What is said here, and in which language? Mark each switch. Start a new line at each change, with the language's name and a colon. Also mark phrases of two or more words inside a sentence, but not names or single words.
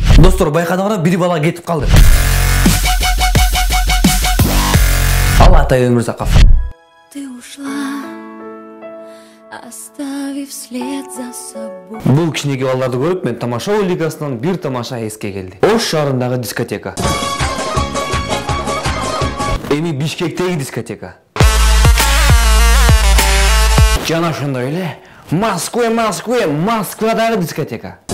Kyrgyz: Достор, байкадыңар, бир бала кетип калды. Ал Атай Өмүрзаков.
Russian: Ты ушла, оставив след за собой.
Kyrgyz: Бул кичинекей балдарды көрүп, мен тамаша лигасынан бир тамаша эске келди. Ош шаарындагы дискотека. Эми Бишкектеги дискотека. Жана ошондой эле Москвадагы дискотека.